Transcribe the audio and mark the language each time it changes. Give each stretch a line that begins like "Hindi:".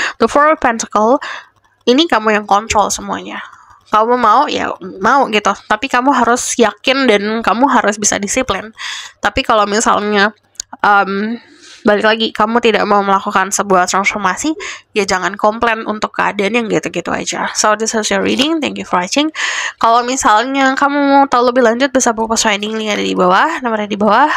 Indonesian: The Four of Pentacles ini kamu yang kontrol semuanya. Kamu mau ya mau gitu, tapi kamu harus yakin dan kamu harus bisa disiplin. Tapi kalau misalnya balik lagi kamu tidak mau melakukan sebuah transformasi, ya jangan komplain untuk keadaan yang gitu-gitu aja.
English: So this is your reading, thank you for watching.
Indonesian: Kalau misalnya kamu mau tahu lebih lanjut bisa buka reading, link ada di bawah, nomornya di bawah.